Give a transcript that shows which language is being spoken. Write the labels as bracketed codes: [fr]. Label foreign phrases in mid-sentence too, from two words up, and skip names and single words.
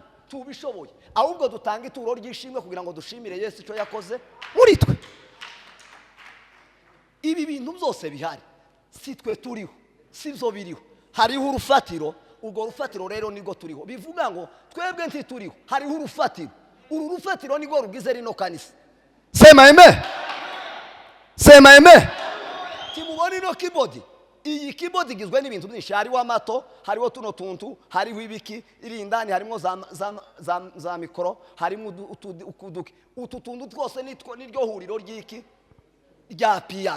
[rw] Tubishoboye, ahubwo dutanga ituro ry'ishimwe kugira ngo dushimire Yesu icyo yakoze muri twe. Ibi bintu byose bihari, si twe turiho, si byo biriho. Hariho urufatiro, urwo rufatiro rero nirwo turiho. Bivuga ngo twebwe ntituriho, hariho urufatiro. Uru rufatiro nirwo rugize rino kanisa. [sw] Sema amen. Sema amen. [rw] Timubona ino keyboard. Iyi keyboard igizwe n'ibintu byinshi. Hariho amato, hariho tuno tuntu, hariho ibiki, iri indani harimo za mikoro, harimo utu tuntu twose niryo huriro ry'iki rya piano.